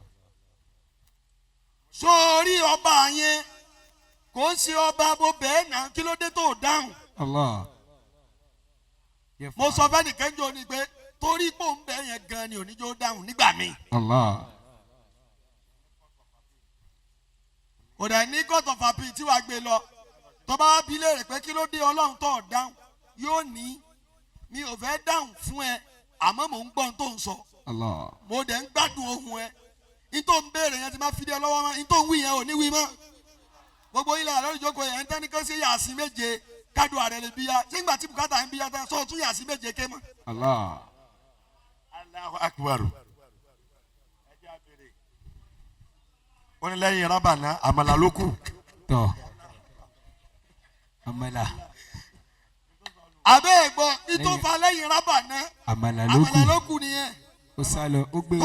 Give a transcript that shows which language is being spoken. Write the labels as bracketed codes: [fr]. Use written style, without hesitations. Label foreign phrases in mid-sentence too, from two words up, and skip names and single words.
[yo] Sórí ọba yẹn kò ń ṣe ọba bó bẹ́ẹ̀ náà kí ló dé tó dáhùn. Allah. Mo sọ fẹ́ nìkan jọ ni pé torí pò ń bẹ yẹn gan ni oníjó dáhùn nígbà míì. Allah. Kò dẹ̀ ní [en] court of appeal [yo] tí wàá gbé lọ tó bá bí léèrè pé kí ló dé Ọlọ́run tó dáhùn yóò ní mi ò fẹ́ dáhùn fún ẹ àmọ́ mò ń gbọ́ ohun tó ń sọ. Allah. Mo dẹ̀ ń gbádùn ohun ẹ ìtò ń béèrè yẹn ti máa fi dé lọ́wọ́ mọ́ ìtò ń wí yẹn ò ní wí mọ́. Gbogbo ilẹ̀ àlọ́ ìjókòó yẹn ń tẹ́ ní kó ṣe yàsí méje kádùn ààrẹ lè bíyà nígbà tí bùkátà ń bíyà tán sọ tún yàsí méje ké mọ́. Allah. [ar] الله أكبر. [yo] Ó ní lẹ́yìn rábànà àmàlà ló kù. Tọ́. Àmàlà. Àbẹ́ ẹ̀gbọ́n ìtò fa lẹ́yìn rábànà Àmàlà ló kù nìyẹn. Ó sá lọ, ó gbé